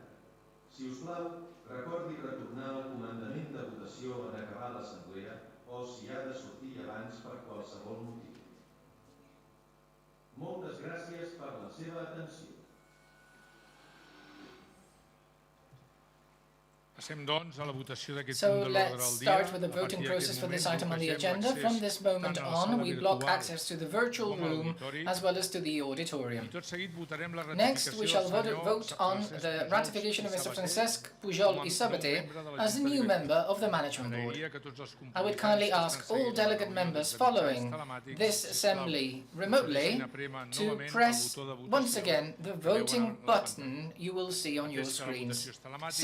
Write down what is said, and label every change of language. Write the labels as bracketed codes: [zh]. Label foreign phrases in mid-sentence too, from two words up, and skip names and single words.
[ca] Si us plau, recordi retornar al comandament de votació en acabar l'assemblea o si ha de sortir abans per qualsevol motiu. Moltes gràcies per la seva atenció. Passem, doncs, a la votació d'aquest So punt de l'ordre let's del dia. [en] start with the voting process for this item on the agenda. From this moment on, we block access to the virtual room as well as to the auditorium. Next, we shall vote on the ratification of Mr. Francesc Pujol i Sabater as a new member of the management board. I would kindly ask all delegate members following this assembly remotely to press once again the voting button you will see on your screens.